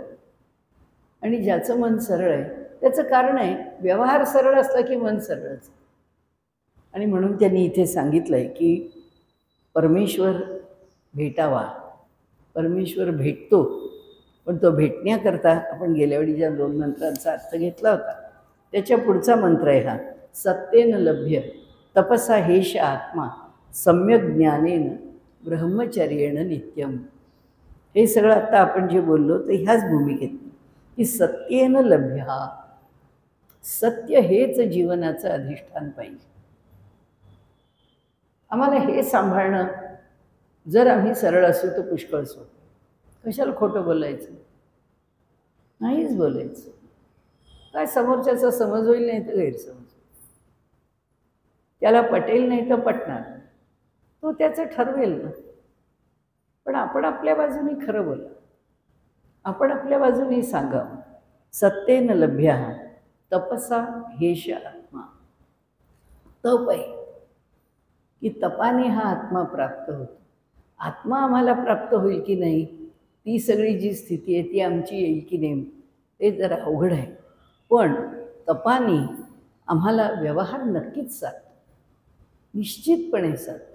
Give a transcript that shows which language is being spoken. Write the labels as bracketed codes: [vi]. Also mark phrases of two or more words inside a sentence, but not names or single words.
[mr] आणि ज्याचं मन सरळ आहे त्याचं कारण आहे, व्यवहार सरळ असला की मन सरळच. आणि म्हणून त्यांनी इथे सांगितलं आहे की परमेश्वर भेटावा. परमेश्वर भेटतो, पण तो भेटण्याकरता आपण गेल्यावेळी ज्या 2 मंत्रांचा अर्थ घेतला होता त्याच्या पुढचा मंत्र आहे हा, [sa] सत्तेन लभ्य तपसा हेश आत्मा सम्यक ज्ञानेन ब्रह्मचर्येण नित्यम. [mr] हे सगळं आत्ता आपण जे बोललो ते ह्याच भूमिकेत की [sa] सत्येन लभ्य. [mr] सत्य हेच जीवनाचं अधिष्ठान पाहिजे. आम्हाला हे सांभाळणं, जर आम्ही सरळ असू तर पुष्कळ असू. कशाला खोटं बोलायचं? नाहीच बोलायचं. काय समोरच्याचा समज होईल नाही तर गैरसमज, त्याला पटेल नाही तर पटणार, तो त्याचं ठरवेल ना. पण आपण आपल्या बाजूने खरं बोला, आपण आपल्या बाजूने सांगावं. [sa] सत्तेन लभ्य तपसा हेश आत्मा. [mr] तप आहे की तपाने हा आत्मा प्राप्त होतो. आत्मा आम्हाला प्राप्त होईल की नाही, ती सगळी जी स्थिती आहे ती आमची येईल की नाही ते जरा अवघड आहे. पण तपाने आम्हाला व्यवहार नक्कीच साधतो, निश्चितपणे साधतो.